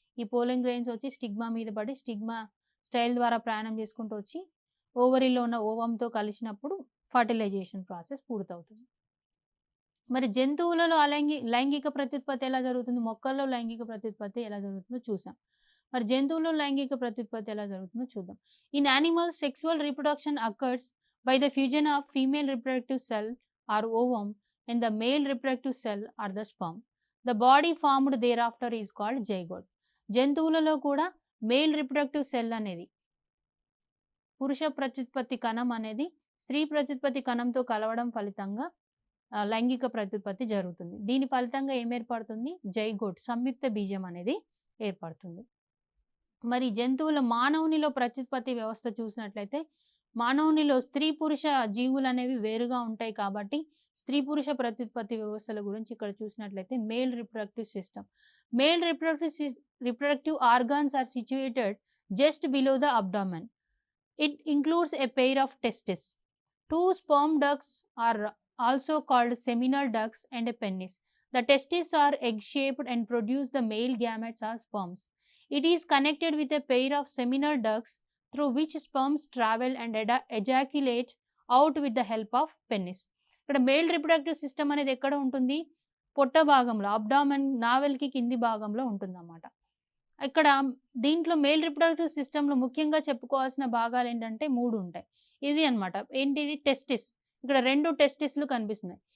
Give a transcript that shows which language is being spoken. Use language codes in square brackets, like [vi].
[te] ఈ pollen grains వచ్చి stigma మీద పడి స్టిగ్మా స్టైల్ ద్వారా ప్రయాణం చేసుకుంటూ వచ్చి ఓవరీలో ఉన్న ఓవంతో కలిసినప్పుడు ఫర్టిలైజేషన్ ప్రాసెస్ పూర్తవుతుంది. మరి జంతువులలో లైంగిక ప్రత్యుత్పత్తి ఎలా జరుగుతుంది, మొక్కల్లో లైంగిక ప్రత్యుత్పత్తి ఎలా జరుగుతుందో చూసాం. మరి జంతువుల్లో లైంగిక ప్రత్యుత్పత్తి ఎలా జరుగుతుందో చూద్దాం. [en] In animals sexual reproduction occurs by the fusion of female reproductive cell or ovum and the male reproductive cell or the sperm. The body formed thereafter is called zygote. [te] జంతువులలో కూడా మేల్ రిప్రొడక్టివ్ సెల్ అనేది, పురుష ప్రత్యుత్పత్తి కణం అనేది స్త్రీ ప్రత్యుత్పత్తి కణంతో కలవడం ఫలితంగా లైంగిక ప్రత్యుత్పత్తి జరుగుతుంది. దీని ఫలితంగా ఏం ఏర్పడుతుంది, జైగోట్, సంయుక్త బీజం అనేది ఏర్పడుతుంది. మరి జంతువుల మానవునిలో ప్రత్యుత్పత్తి వ్యవస్థ చూసినట్లయితే మానవునిలో స్త్రీ పురుష జీవులు అనేవి వేరుగా ఉంటాయి కాబట్టి స్త్రీ పురుష ప్రత్యుత్పత్తి వ్యవస్థల గురించి ఇక్కడ చూసినట్లయితే male reproductive system. [en] Male reproductive organs are situated just below the abdomen. It includes a pair of testis. 2 sperm ducts are also called seminal ducts and a penis. The testes are egg-shaped and produce the male gametes or sperms. It is connected with a pair of seminal ducts through which sperms travel and ejaculate out with the help of penis. [te] ఇక్కడ male reproductive system అనేది ఎక్కడ ఉంటుంది, పొట్ట భాగంలో, abdomen నావెల్కి కింది భాగంలో ఉంటుందన్నమాట. ఇక్కడ దీంట్లో మేల్ రిప్రొడక్టివ్ సిస్టంలో ముఖ్యంగా చెప్పుకోవాల్సిన భాగాలు ఏంటంటే 3 ఉంటాయి. ఇది అన్నమాట, ఏంటిది, టెస్టిస్. ఇక్కడ 2 టెస్టిస్లు కనిపిస్తున్నాయి.